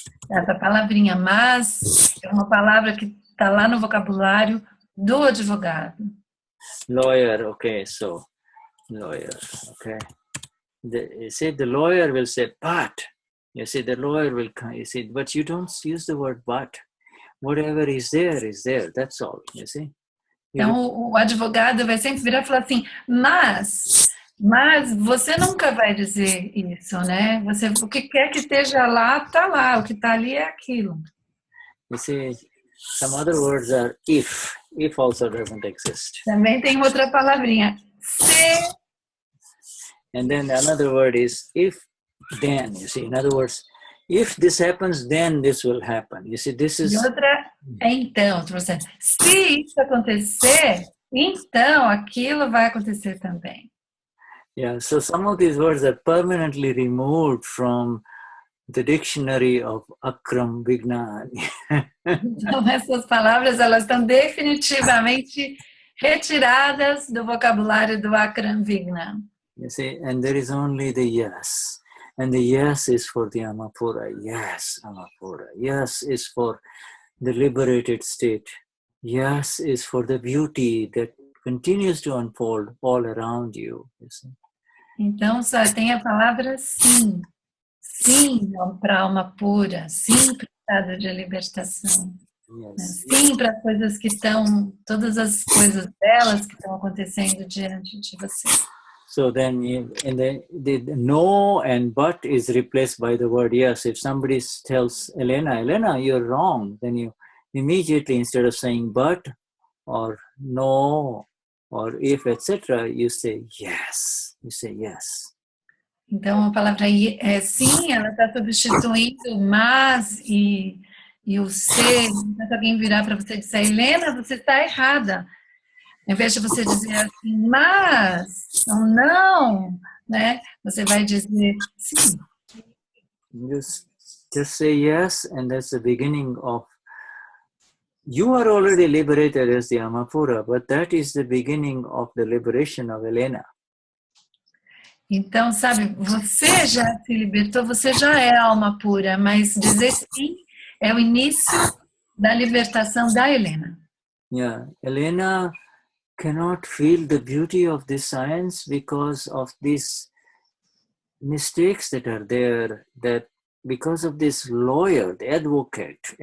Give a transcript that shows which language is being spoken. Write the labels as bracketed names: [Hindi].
[Portuguese] Essa palavrinha mas é uma palavra que está lá no vocabulário do advogado. [English] Lawyer, okay, so lawyer, okay. You see, the lawyer will say, but. You see, the lawyer will come, you see, but you don't use the word but. Whatever is there, that's all, you see. [Portuguese] Então, o advogado vai sempre virar e falar assim, mas você nunca vai dizer isso, né? O que quer que esteja lá, está lá. O que está ali é aquilo. [English] You see, some other words are if. If also doesn't exist. [Portuguese] Também tem outra palavrinha, se. [English] And then another word is if, then. You see, in other words, if this happens, then this will happen. You see, this is... [Portuguese] E outra é então. Se isso acontecer, então aquilo vai acontecer também. [English] Yeah, so some of these words are permanently removed from the dictionary of Akram Vignan. [Portuguese] Então essas palavras, elas estão definitivamente retiradas do vocabulário do Akram Vignan. [English] You see, and there is only the yes. And the yes is for the Amapura. Yes, Amapura. Yes is for the liberated state. Yes is for the beauty that continues to unfold all around you. You see? [Portuguese] Então, só tem a palavra sim. Sim para a alma pura. Sim para o estado de libertação. [English] Yes. [Portuguese] Sim para as coisas que estão, todas as coisas delas que estão acontecendo diante de você. [English] So then the no and but is replaced by the word yes. If somebody tells Helena, you're wrong, then you immediately, instead of saying but or no or if, etc., you say yes. You say yes. [Portuguese] Então a palavra sim, ela está substituindo mas e o ser. Se alguém virar para você e dizer, Helena, você está errada. Ao invés de você dizer assim, mas, ou não, né? Você vai dizer sim. [English] Just say yes, and that's the beginning of You are already liberated as the Amapura, but that is the beginning of the liberation of Helena. [Portuguese] Então, sabe, você já se libertou, você já é alma pura, mas dizer sim é o início da libertação da Helena. [English] Yeah, Helena cannot feel the beauty of this science because of these mistakes that are there, that because of this lawyer, the advogado.